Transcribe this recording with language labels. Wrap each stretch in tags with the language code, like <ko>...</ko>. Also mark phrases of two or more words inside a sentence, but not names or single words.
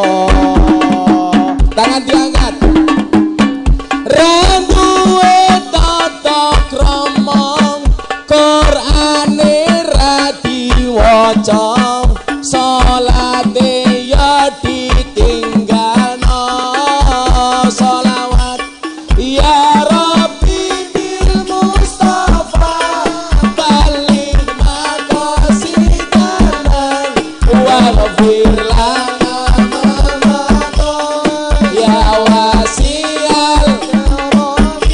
<id>Tangan diangkat.</id> <jv>Randuwe tata krama Qur'ane ra diwaca salate ya ditinggalno.</jv> <ar>صلوات يا رب بالمصطفى بلغ مقاصدنا واغفر لنا يا واسع</ar>